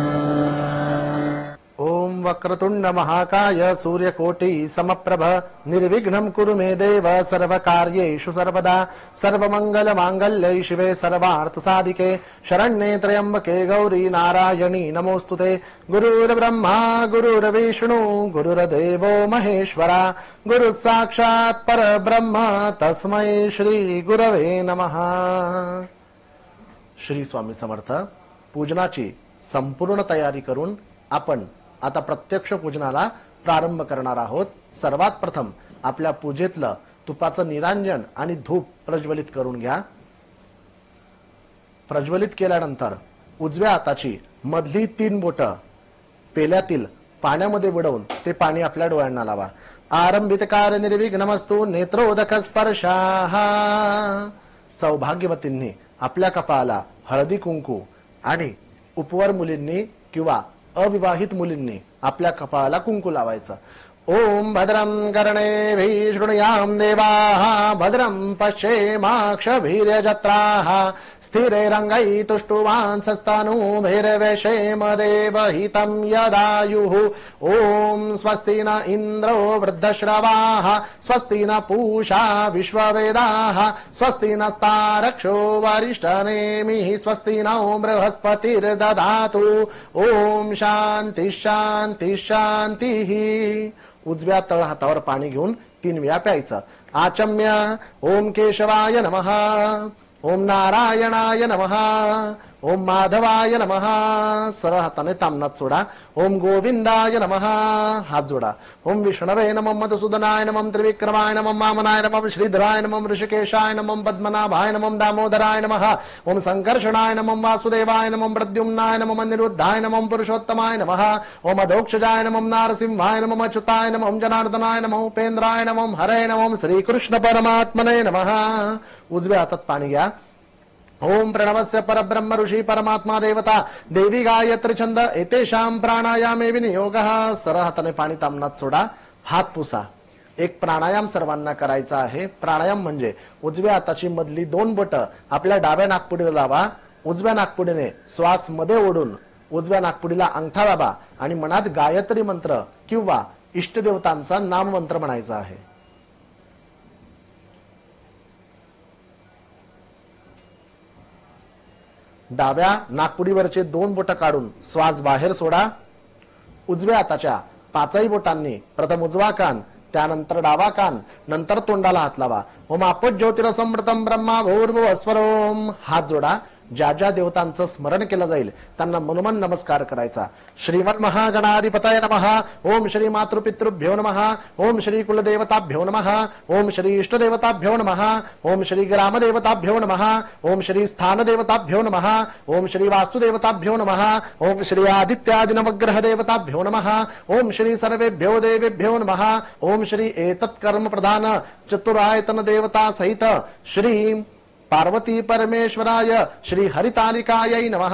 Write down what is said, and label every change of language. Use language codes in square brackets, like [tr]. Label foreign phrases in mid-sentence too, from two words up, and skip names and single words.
[sa] ओम वक्रतुंड महाकाय सूर्यकोटि समप्रभ निर्विघ्नं कुरु मे देव सर्वकार्येषु सर्वदा सर्वमंगल मांगल्ये शिवे सर्वार्थसाधिके शरण्ये त्र्यंबके गौरी नारायणी नमोस्तुते। गुरुर्ब्रह्मा गुरुर्विष्णु गुरुर्देवो महेश्वरा गुरुः साक्षात् परब्रह्म तस्मै श्री गुरवे नमः। [mr] श्री स्वामी समर्थ। पूजनाची संपूर्ण तयारी करून आपण आता प्रत्यक्ष पूजनाला प्रारंभ करणार आहोत। सर्वात प्रथम आपल्या पूजेतलं तुपाचं निरांजन आणि धूप प्रज्वलित करून घ्या। प्रज्वलित केल्यानंतर उजव्या हाताची मधली 3 बोटं पेल्यातील पाण्यामध्ये बुडवून ते पाणी आपल्या डोळ्यांना लावा। [sa] आरंभितकार निर्विघ्नमस्तु नेत्रोदक स्पर्शाः। [mr] सौभाग्यवतींनी आपल्या कपाळाला हळदी कुंकू आणि उपवर मुलींनी किंवा अविवाहित मुलींनी आपल्या कपाळाला कुंकू लावायचं। [sa] ओम भद्रं कर्णेभिः शृणुयाम देवाः भद्रं पश्येमाक्षभिर्यजत्राः स्थिरैरङ्गैस्तुष्टुवांसस्तनूभिर्वेशेम देवहितं यदायुः। ओम स्वस्ति न इन्द्रो वृद्धश्रवाः स्वस्ति न पूषा विश्ववेदाः स्वस्ति नस्तारक्षो वरिष्ठनेमिः स्वस्ति नो बृहस्पतिर्दधातु। ओम शांति शांति शांतिः। [mr] उजव्या तळ हातावर पाणी घेऊन 3 वेळा प्यायचं। [sa] आचम्य ओम केशवाय नमः ओम नारायणाय नमः ओम माधवाय नमः। [mr] सरळ हाताने तामनात सोडा। [sa] ओम गोविंदाय नमः [mr] हात जोडा। [sa] ओम विष्णवे नमः मधुसूदनाय नमः त्रिविक्रमाय नमः वामनाय नमः श्रीधराय नमः ऋषिकेशाय नमः पद्मनाभाय नमः दामोदराय नमः। ओम संकर्षणाय नमः वासुदेवाय नमः प्रद्युम्नाय नमः अनिरुद्धाय नमः पुरुषोत्तमाय नमः। ओम अधोक्षजाय नमः नारसिंहाय नमः अच्युताय नमः जनार्दनाय नमः उपेंद्राय नमः हरे नमः श्रीकृष्ण परमात्मने नमः। [mr] उजव्या हातात पाणी घ्या। [sa] ओम प्रणवस्य परब्रह्म ऋषि परमात्मा देवता देवी गायत्री छंद एतेषां प्राणायामे विनियोगः। [mr] सरळ हाताने पाणी तामनात सोडा। हात पुसा। एक प्राणायाम सर्वांना करायचा आहे। प्राणायाम म्हणजे उजव्या हाताची मधली 2 बोटं आपल्या डाव्या नाकपुडीला लावा। उजव्या नाकपुडीने श्वास मध्ये ओढून उजव्या नाकपुडीला अंगठा दाबा आणि मनात गायत्री मंत्र किंवा इष्टदेवतांचा नाममंत्र म्हणायचा आहे। डाव्या नाकपुडीवरचे 2 बोटं काढून श्वास बाहेर सोडा। उजव्या हाताच्या 5ही बोटांनी प्रथम उजवा कान त्यानंतर डावा कान नंतर तोंडाला हात लावा। [sa] ओम आपो ज्योतिरसमृतम ब्रह्मा भूर्भुवस्वरोम। [mr] हात जोडा। ज्या ज्या देवतांचं स्मरण केलं जाईल त्यांना मनोमन नमस्कार करायचा। [sa] श्रीमन महागणाधिपतये नमः ओम श्री मातृपितृभ्यो नमः ओम श्री कुलदेवताभ्यो नमः ओम श्री इष्टदेवताभ्यो नमः ओम श्री ग्रामदेवताभ्यो नमः ओम श्री स्थानदेवताभ्यो नमः ओम श्री वास्तुदेवताभ्यो नमः ओम श्री आदित्यादि नवग्रह देवताभ्यो नमः ओम श्री सर्वेभ्यो देवेभ्यो नमः ओम श्री एतत्कर्म प्रधान चतुरायतन देवता सहित श्री पार्वती परमेश्वराय श्री हरितालिकायै नमः।